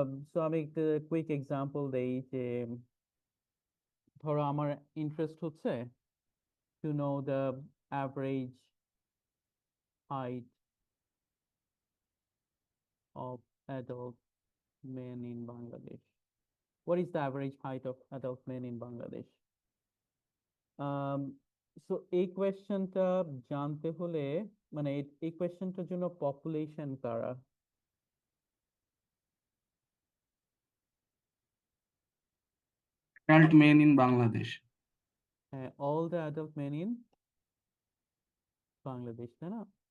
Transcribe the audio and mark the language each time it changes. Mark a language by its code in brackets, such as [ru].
[bn] So আমি একটা quick example দেই যে ধরো আমার ইন্টারেস্ট হচ্ছে [en] To know the average height of adult men in Bangladesh. What is the average height of adult men in Bangladesh? [bn] So এই কোয়েশ্চেনটা জানতে হলে মানে এই কোয়েশ্চেনটার জন্য পপুলেশন কারা? [en] Adult men in Bangladesh. হ্যাঁ, all the adult men in Bangladesh, তাই না?